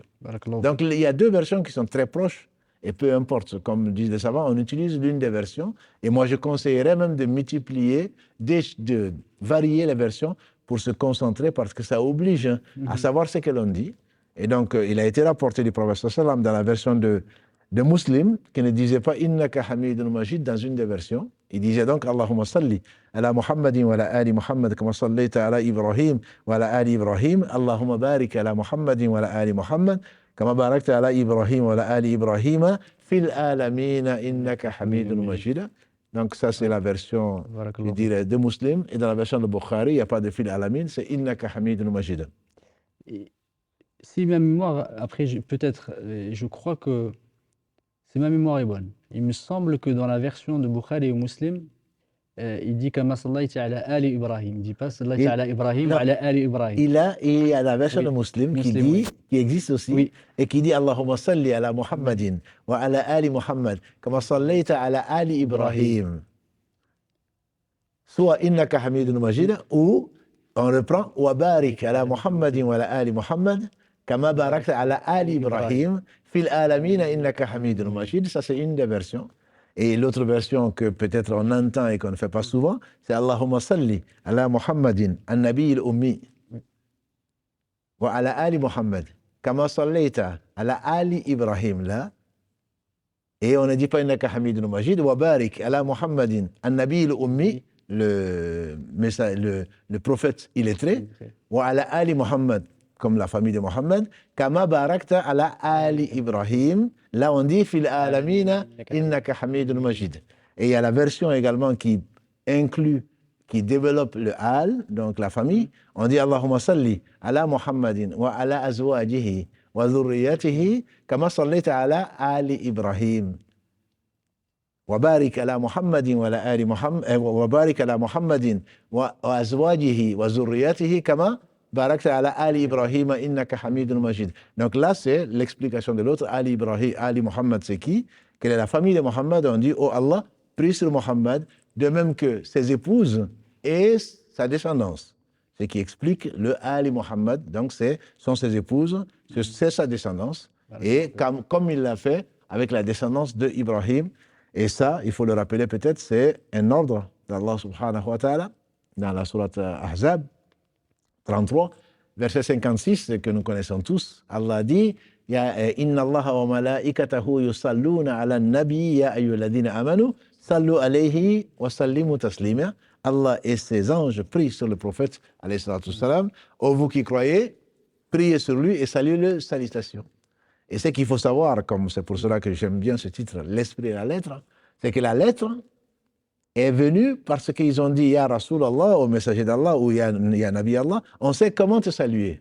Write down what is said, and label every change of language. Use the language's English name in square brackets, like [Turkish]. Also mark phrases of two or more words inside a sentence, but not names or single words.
[French] Donc il y a deux versions qui sont très proches, et peu importe, comme disent les savants, on utilise l'une des versions, et moi je conseillerais même de multiplier, de varier les versions pour se concentrer, parce que ça oblige à savoir ce que l'on dit. Et donc il a été rapporté du prophète sallam dans la version de Muslim, qui ne disait pas [Arabic] إنك حميد مجيد [French] dans une des versions. Il disait donc [Arabic] اللهم صل على محمد وعلى آل محمد كما صليت على إبراهيم وعلى آل إبراهيم. اللهم بارك على محمد وعلى آل محمد كما باركت على إبراهيم وعلى آل إبراهيم في العالمين إنك حميد مجيد. [French] Donc ça c'est la version, je dirais, de Muslim. Et dans la version de Bukhari, il n'y a pas de [Arabic] في العالمين, [French] c'est [Arabic] إنك حميد مجيد. [French] Si ma mémoire, après peut-être, je crois que si ma mémoire est bonne, il me semble que dans la version de Bukhari et Muslim, il dit [Arabic] كما صليت على آل إبراهيم. [French] Il ne dit pas [Arabic] صليت على إبراهيم على آل إبراهيم. [French] Il y a la version de Muslim qui dit, qui existe aussi, et qui dit [Arabic] اللهم صل على محمد وعلى آل محمد كما صليت على آل إبراهيم. Soit إنك حميد مجيد, [French] ou on reprend [Arabic] وبارك على محمد وعلى آل محمد كما باركت على آل إبراهيم. في العالمين إنك حميد مجيد, [French] ça c'est une des versions. Et l'autre version que peut-être on entend et qu'on ne fait pas souvent, c'est [Arabic] اللهم صل على محمد النبي الأمي وعلى آل محمد كما صليت على آل إبراهيم, [French] là. Et on ne dit pas [Arabic] إنك حميد مجيد وبارك على محمد النبي الأمي, [French] le prophète illettré, [Arabic] وعلى آل محمد, [French] comme la famille de Mohammed, [Arabic] كما باركت على آل إبراهيم. Là, on dit في العالمين إنك حميد مجيد. [French] Et il y a la version également qui inclut, qui développe le al, donc la famille. On dit [Arabic] اللهم صل على محمد وعلى أزواجه وذريته كما صليت على آل إبراهيم. وبارك على محمد وعلى آل محمد وبارك على محمد وأزواجه وذريته كما باركت على آل إبراهيم إنك حميد مجيد. [French] Donc là, c'est l'explication de l'autre. [Arabic] آل إبراهيم آل محمد, [French] c'est qui? Quelle est la famille de Muhammad? On dit, oh Allah, prie sur Muhammad, de même que ses épouses et sa descendance. Ce qui explique le [Arabic] آل محمد. [French] Donc, sont ses épouses, c'est sa descendance. Et comme il l'a fait avec la descendance de Ibrahim. Et ça, il faut le rappeler peut-être, c'est un ordre d' [Arabic] الله سبحانه وتعالى [French] dans la sourate Ahzab 33, verset 56, que nous connaissons tous. [Arabic] Allah dit إن الله وملائكته يصلون على النبي يا أيها الذين آمنوا صلوا عليه وسلموا تسليما. [French] Allah et ses anges prient sur le prophète [Arabic] عليه الصلاة والسلام. [French] Ô vous qui croyez, priez sur lui et saluez-le, salutations. Et ce qu'il faut savoir, comme c'est pour cela que j'aime bien ce titre, l'esprit et la lettre, c'est que la lettre est venue parce qu'ils ont dit [Arabic] يا رسول الله, [French] au messager d'Allah, ou [Arabic] يا نبي الله, [French] on sait comment te saluer.